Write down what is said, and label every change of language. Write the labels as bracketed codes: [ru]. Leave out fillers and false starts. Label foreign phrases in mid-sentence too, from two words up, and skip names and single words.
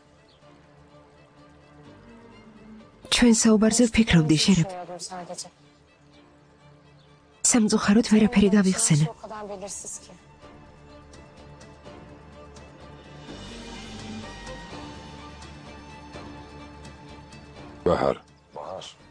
[ka] ჩვენ საუბარზე ვფიქრობდი, შერეფ. [tr] Düşünüyordum sadece. [ka] სამწუხაროდ ვერაფერი გავიხსენე. [tr] O kadar belirsiz ki. [ka] ბაჰარ, [tr] Bahar,